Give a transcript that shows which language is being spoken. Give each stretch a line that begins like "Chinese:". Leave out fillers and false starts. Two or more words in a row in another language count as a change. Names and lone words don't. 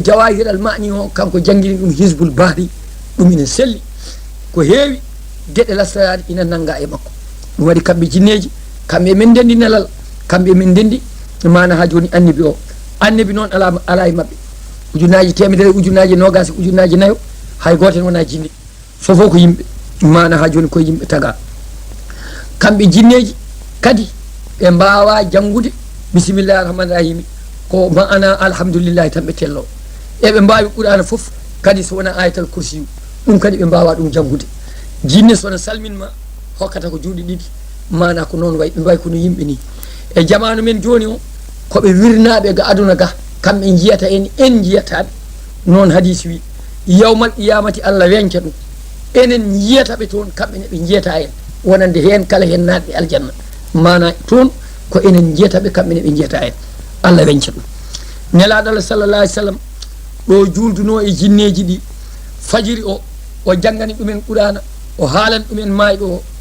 Fula: Jawahir al-Ma'ni o kanko jangini dum Hizbul Bahri dum ina selli ko heewi gede la sarani ina nanga e makko dum wadi kambe jinneji kambe men dendi nelal kambe men dendi mana ha joni annabi non ala e mabbe ujunaji temedere ujunaji nogas ujunaji nayo hay goten wona jinni fofo ko yimbe mana ha joni ko yimbe taga kambe jinneji kadi be mbaawa jangude
Arabic: بسم الله الرحمن الرحيم
Fula: ko maana alhamdulillah tambe tello e be mbaawi qur'ana fof kadi so wona ayatul kursi dum kadi be mbaawa dum jangude jinne so na salminma hokkata ko juudi didi mana ko non way be mbaawi ko no yimbe ni e jamanu men joni o ko be wirnaabe ga aduna ga kambe jiyata en jiyata non hadisi wi
Arabic: يوم القيامة
Fula: Allah wenca dum enen jiyata be ton kambe ne be jiyata en wonande hen kala hen naade aljanna mana ton ko enen jiyata be kambe ne be jiyata en Allah wenca dum nelaado
Arabic: صلى الله عليه وسلم
Fula: do julduno e jinneji di fajiri o jangani dumen qur'ana o haalan dumen maydo